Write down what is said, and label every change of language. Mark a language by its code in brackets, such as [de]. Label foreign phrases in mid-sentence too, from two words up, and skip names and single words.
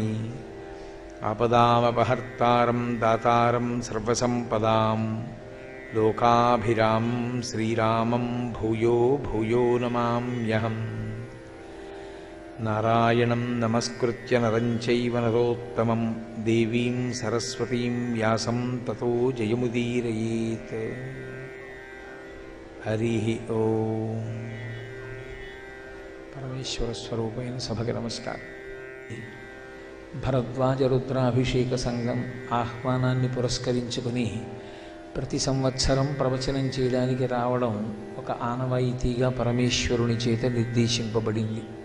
[sa] आपदामपहर्तारं दातारं सर्वसम्पदां लोकाभिरामं श्रीरामं भूयो भूयो नमाम्यहम्। नारायणं नमस्कृत्य नरं चैव नरोत्तमं देवीं सरस्वतीं व्यासं ततो जयमुदीरयेत्। हरिः ओम्। [te] పరమేశ్వర స్వరూపమైన సభకి నమస్కారం. భరద్వాజ రుద్రాభిషేక సంఘం ఆహ్వానాన్ని పురస్కరించుకుని ప్రతి సంవత్సరం ప్రవచనం చేయడానికి రావడం ఒక ఆనవాయితీగా పరమేశ్వరుని చేత నిర్దేశింపబడింది.